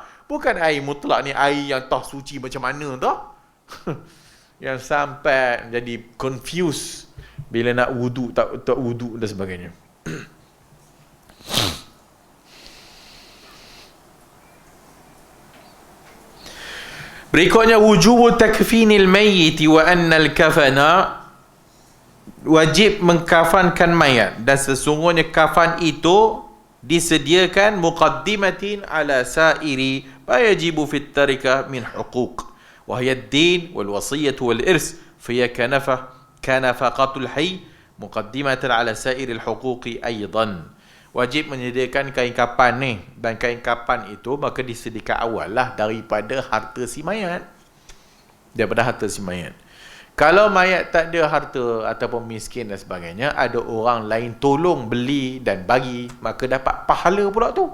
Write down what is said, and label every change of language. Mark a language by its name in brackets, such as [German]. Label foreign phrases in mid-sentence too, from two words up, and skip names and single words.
[Malay] Bukan air mutlak ni air yang tak suci macam mana tau. Yang sampai jadi confused bila nak wudu, tak wudu dan sebagainya. [Arabic] Berikutnya وجوب تكفين الميت وأن الكفن, [Malay] wajib mengkafankan mayat, dan sesungguhnya kafan itu disediakan [Arabic] مقدمة على سائر ما يجب في التركة من حقوق وهي الدين والوصية والإرث فكنفقة الحي مقدمة على سائر الحقوق أيضا. [Malay] Wajib menyediakan kain kapan ni, dan kain kapan itu maka disediakan awal lah daripada harta si mayat. Daripada harta si mayat. Kalau mayat tak ada harta ataupun miskin dan sebagainya, ada orang lain tolong beli dan bagi, maka dapat pahala pula tu.